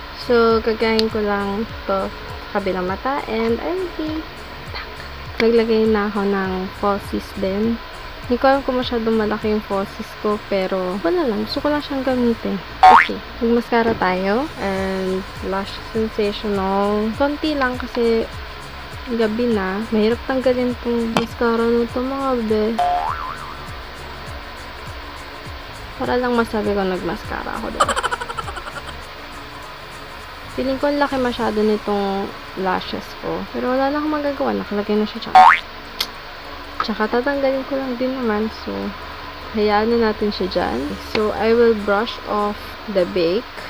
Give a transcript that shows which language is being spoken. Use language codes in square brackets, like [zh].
[tl] So, gagahin ko lang to kabilang mata [en] and I'll be back. [tl] Naglagay na ako ng falsies din. Hindi ko alam kung masyadong malaki yung falsies ko, pero wala lang. Gusto ko lang siyang gamitin. Okay, mag-mascara tayo. And Lash Sensational. Konti lang kasi gabi na. Mahirap tanggalin tong mascara nito mga be. Para lang masabi ko nag-mascara ako doon. Feeling ko laki masyado nitong lashes ko. Pero wala na akong magagawa. Nakalagay na siya. Tsaka tatanggalin ko lang din naman. So, hayaan na natin siya dyan. [en] So, I will brush off the bake.